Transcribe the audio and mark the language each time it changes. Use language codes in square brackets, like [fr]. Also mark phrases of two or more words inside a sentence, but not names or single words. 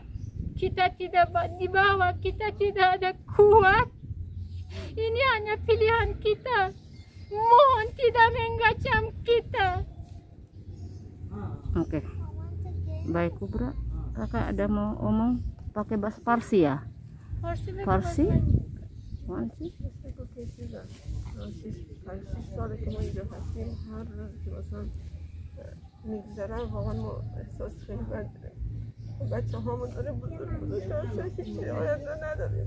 [id] Kita tidak di bawah, kita tidak ada kuat. Ini hanya pilihan kita. Mohon tidak mengacam kita. Oke. Baik, Kubra. Kakak ada mau omong pakai bahasa Farsi ya? Farsi? [fa] ساله که ما اینجا هستیم هر روز که مثلا میگذرم واقعا ما احساس خیلی بد داریم. بچه هامون داره بزرگ هیچی آینده نداریم.